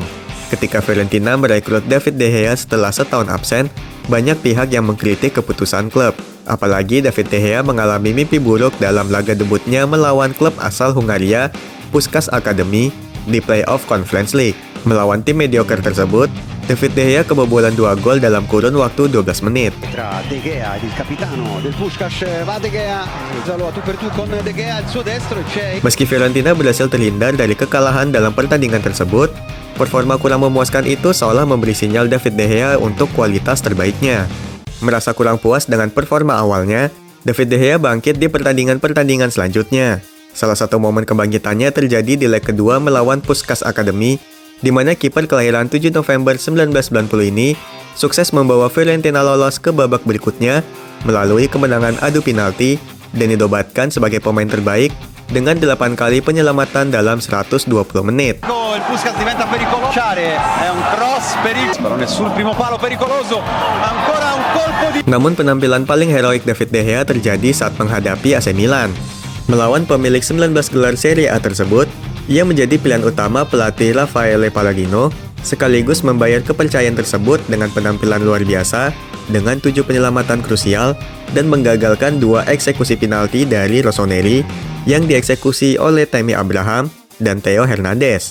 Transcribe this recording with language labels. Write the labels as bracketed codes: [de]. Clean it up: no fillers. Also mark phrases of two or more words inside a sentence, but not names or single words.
[id] Ketika Fiorentina merekrut David De Gea setelah setahun absen, banyak pihak yang mengkritik keputusan klub. Apalagi David De Gea mengalami mimpi buruk dalam laga debutnya melawan klub asal Hungaria, Puskás Academy, di playoff Conference League. Melawan tim mediocre tersebut, David De Gea kebobolan 2 gol dalam kurun waktu 12 menit. [it] Tra De Gea, il capitano del Puskás, va De Gea, Zalou tu per tu con De Gea al suo destro c'è. [id] Meski Fiorentina berhasil terhindar dari kekalahan dalam pertandingan tersebut, performa kurang memuaskan itu seolah memberi sinyal David De Gea untuk kualitas terbaiknya. Merasa kurang puas dengan performa awalnya, David De Gea bangkit di pertandingan-pertandingan selanjutnya. Salah satu momen kebangkitannya terjadi di leg kedua melawan Puskás Academy, di mana kiper kelahiran 7 November 1990 ini sukses membawa Fiorentina lolos ke babak berikutnya melalui kemenangan adu penalti dan dinobatkan sebagai pemain terbaik dengan 8 kali penyelamatan dalam 120 menit. [it] Il Puskás diventa pericoloso. È un cross pericoloso. Sul primo palo pericoloso. Ancora un colpo di. [id] Namun penampilan paling heroik David De Gea terjadi saat menghadapi AC Milan. Melawan pemilik 19 gelar Serie A tersebut, ia menjadi pilihan utama pelatih Raffaele Palladino, sekaligus membayar kepercayaan tersebut dengan penampilan luar biasa, dengan 7 penyelamatan krusial, dan menggagalkan 2 eksekusi penalti dari Rossoneri yang dieksekusi oleh Tammy Abraham dan Theo Hernandez.